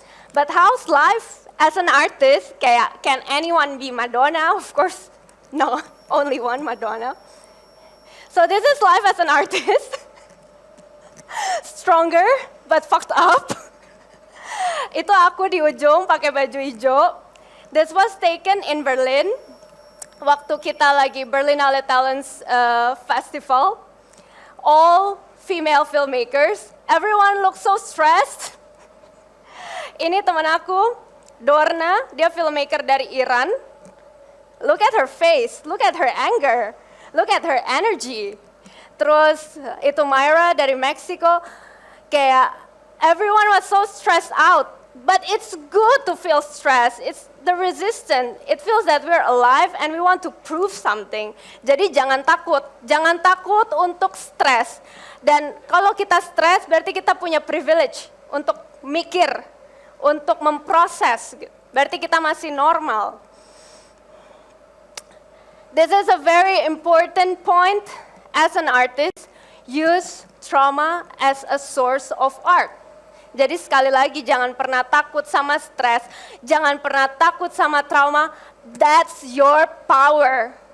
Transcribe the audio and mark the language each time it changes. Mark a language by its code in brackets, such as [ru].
[en] But how's life as an artist? [id] Kayak, [en] can anyone be Madonna? Of course, no, only one Madonna. So this is life as an artist. Stronger, but fucked up. [id] Itu aku di ujung pakai baju hijau. [en] This was taken in Berlin. [id] Waktu kita lagi [en] Berlinale Talents Festival. All female filmmakers. Everyone looks so stressed. [id] Ini teman aku, Dorna, dia filmmaker dari Iran. [en] Look at her face, look at her anger, look at her energy. [id] Terus itu Myra dari Meksiko, kayak [en] everyone was so stressed out. But it's good to feel stress, it's the resistance. It feels that we're alive and we want to prove something. [id] Jadi jangan takut untuk stres. Dan kalau kita stres berarti kita punya privilege untuk mikir, untuk memproses, berarti kita masih normal. [en] This is a very important point as an artist, use trauma as a source of art. [id] Jadi sekali lagi jangan pernah takut sama stres, jangan pernah takut sama trauma, [en] that's your power.